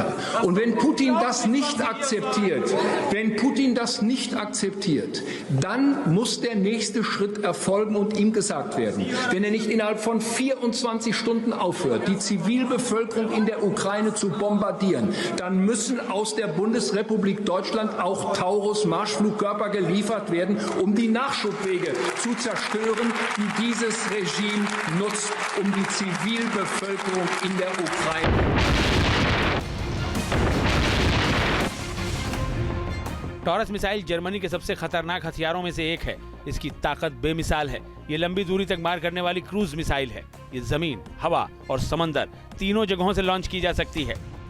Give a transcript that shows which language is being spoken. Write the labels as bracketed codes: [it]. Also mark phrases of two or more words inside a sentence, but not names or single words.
[de] Und wenn Putin das nicht akzeptiert, dann muss der nächste Schritt erfolgen und ihm gesagt werden, wenn er nicht innerhalb von 24 Stunden aufhört, die Zivilbevölkerung in der Ukraine zu bombardieren, dann müssen aus der Bundesrepublik Deutschland auch Taurus-Marschflugkörper geliefert werden, um die Nachschubwege zu zerstören, die dieses Regime nutzt, um die Zivilbevölkerung in der Ukraine. [hi] टॉरस मिसाइल जर्मनी के सबसे खतरनाक हथियारों में से एक है। इसकी ताकत बेमिसाल है। ये लंबी दूरी तक मार करने वाली क्रूज मिसाइल है। ये जमीन, हवा और समंदर तीनों जगहों से लॉन्च की जा सकती है।